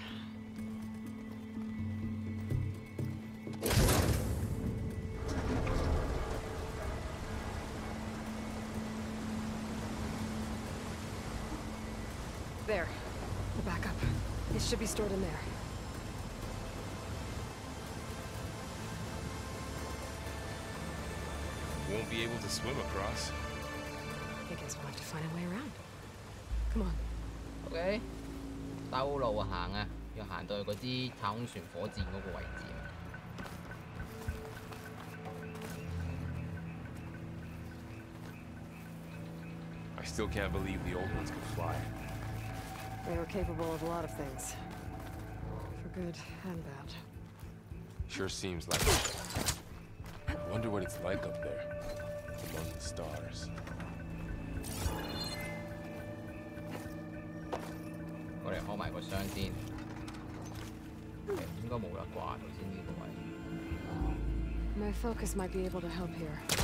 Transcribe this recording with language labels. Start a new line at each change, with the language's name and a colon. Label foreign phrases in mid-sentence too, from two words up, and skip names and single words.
English: There. The backup. It should be stored in there. Won't be able to swim across. I guess we'll have to find a way around. Come on.
Cantonese: OK， 兜路行啊，要行到去嗰支太空船火箭嗰個位置。
English: I still can't believe the old ones could fly. They were capable of a lot of things. For good and bad. Sure seems like it. I wonder what it's like up there, among the stars.
Cantonese: 我哋開埋個箱先，應該冇得掛頭先呢個位。
English: My focus might be able to help here.